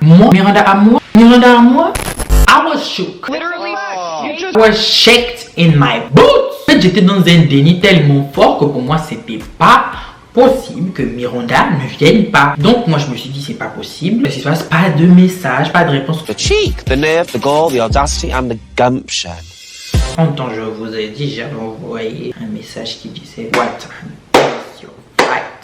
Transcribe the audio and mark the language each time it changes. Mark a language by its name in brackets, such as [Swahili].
[French] Moi, Miranda à moi. [English] I was shook. I was shaken in my boots. [French] En fait, j'étais dans un déni tellement fort que pour moi, c'était pas possible que Miranda ne vienne pas. Donc moi, je me suis dit, c'est pas possible. Qu'est-ce qui se passe? Pas de message, pas de réponse. [English] The cheek, the nerve, the gall, the audacity and the gumption. [French] En temps, je vous ai dit, j'avais envoyé un message qui disait [English] What time is your flight?